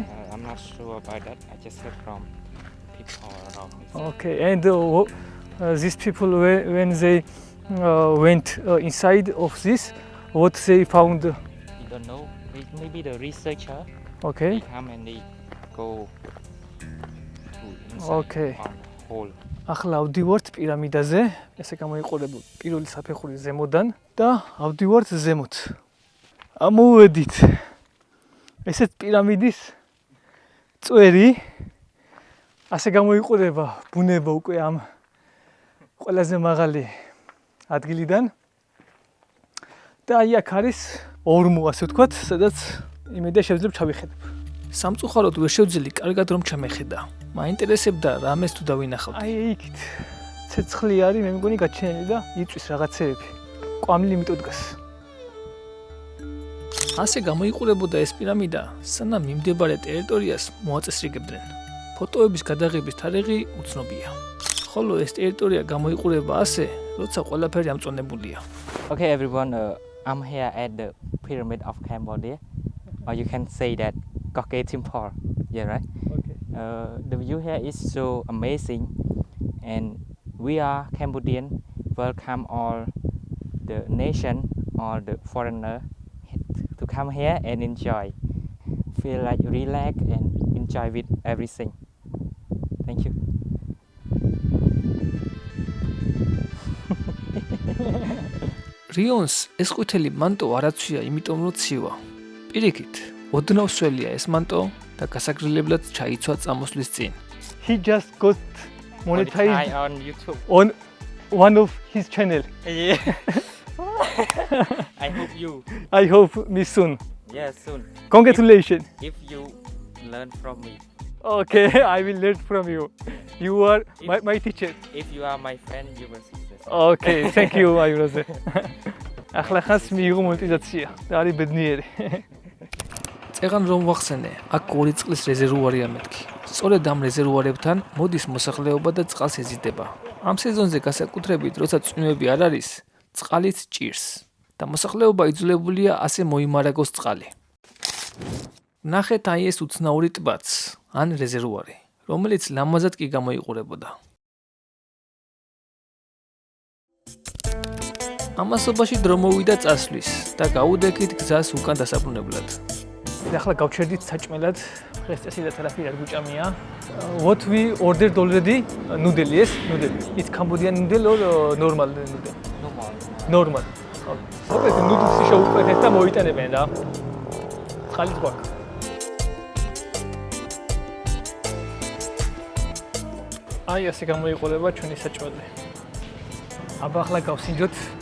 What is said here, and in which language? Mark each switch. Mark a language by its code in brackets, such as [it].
[en] But, I'm not sure about that. I just heard from people around me. Okay. And these people when they went inside of this, what they found? You don't know. Maybe the researcher. Okay. They come and they go to inside Okay. on hole. [ka] ახლა ავდივართ პირამიდაზე, ესე გამოიყურებულ პირველი საფეხური ზემოდან და ავდივართ ზემოთ. ამოვედით. ესეთ პირამიდის წვერი ასე გამოიყურება ბუნება უკვე ამ ყველაზე მაღალი ადგილიდან. და აი აქ არის ორმო, ასე ვთქვათ, სადაც იმედია შევძლებ ჩავიხედებ. სამწუხაროდ ვერ შევძელი კარგად რომ ჩამეხედა. მაინტერესებდა რამეს თუ დავინახავთ. აი იქით ცეცხლი არის, მე მგონი გაჩენილი და იწვის რაღაცეები. კვამლი იმიტომ დგას. ასე გამოიყურებოდა ეს პირამიდა, სანამ მიმდებარე ტერიტორიას მოაწესრიგებდნენ. ფოტოების გადაღების თარიღი უცნობია. ხოლო ეს ტერიტორია გამოიყურება ასე, როცა ყველაფერი ამწონებულია. [en] Okay, everyone. I'm here at the pyramid of Cambodia, or you can say that Koke Temple. Yeah, right. Okay. The view here is so amazing, and we are Cambodian. Welcome all the nation or the foreigner to come here and enjoy. Feel like relax and enjoy with everything. Thank you. [ka] რიონს ეს ყვითელი მანტო არაცვია, იმიტომ რომ ცივა. პირიქით, ოდნავსველია ეს მანტო და გასაგრილებლად ჩაიცვა წამოსვლის წინ. [en] He just got monetized on YouTube. on one of his channel. Yeah. I hope you. I hope me soon. Yeah, soon. Congratulations. If you learn from me. Okay, I will learn from you. You are my teacher. If you are my friend, you will see this. Okay, thank you, my brother. [ka] ახლა ხანს მიიღო მონეტიზაცია და არის ბედნიერი. წეგან რომ ვახსენე, აქ 2 წყლის რეზერვუარია მეთქი. სწორედ ამ რეზერვუარებთან მოდის მოსახლეობა და წყალს ეზიდება. ამ სეზონზე განსაკუთრებით, როცა წვიმები არ არის, წყალით ჭირს და მოსახლეობა იძულებულია ასე მოიმარაგოს წყალი. ნახეთ აი ეს უცნაური ტბაც, ან რეზერვუარი, რომელიც ლამაზად კი გამოიყურებოდა. ამასობაში დრო მოვიდა წასვლის და გაუდექით გზას უკან დასაბრუნებლად. ახლა გავჩერდით საჭმელად, დღეს წესილად არაფერი არ გვჭამია. [en] What we ordered already, noodle, yes, noodle. It's Cambodian noodle or normal noodle? Normal. [ka] Okay, noodles-ი შევუყვეთ და მოიტანებენ რა. წყალით გვაქვს. აი ასე გამოიყურება ჩვენი საჭმელი. აბა ახლა გავსინჯოთ.